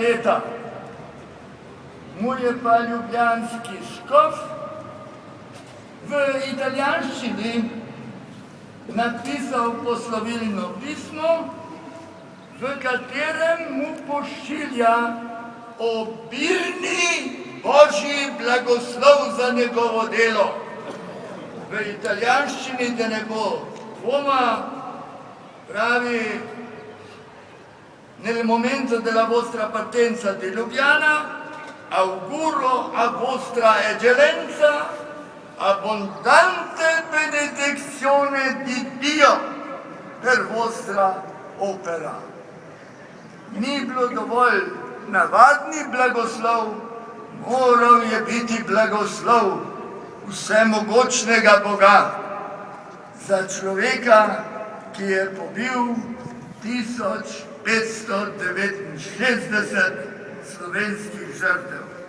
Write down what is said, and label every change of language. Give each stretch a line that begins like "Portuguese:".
Slovenian: leta, mu je pa ljubljanski škof v italijanščini napisal poslovilno pismo, v katerem mu pošilja obilni božji blagoslov za njegovo delo. V italijanščini, da ne bo dvoma, pravi:
Italian: nel momento della vostra partenza di Ljubljana auguro a vostra eccellenza abbondante benedizione di Dio per vostra opera.
Slovenian: Ni bilo dovolj navadni blagoslov, moral je biti blagoslov vsemogočnega Boga za človeka, ki je pobil 1569 slovenskih žrtev.